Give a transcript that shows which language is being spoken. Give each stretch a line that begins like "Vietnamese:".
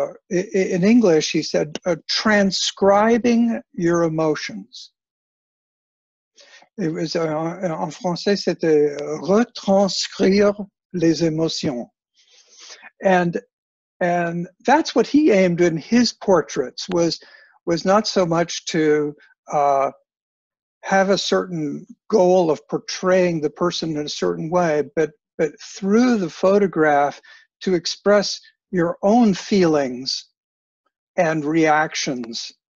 English: in English, he said, transcribing your emotions. It was,
French: en français, c'était retranscrire les émotions.
English: And that's what he aimed in his portraits, was not so much to have a certain goal of portraying the person in a certain way, but through the photograph to express your own feelings and reactions.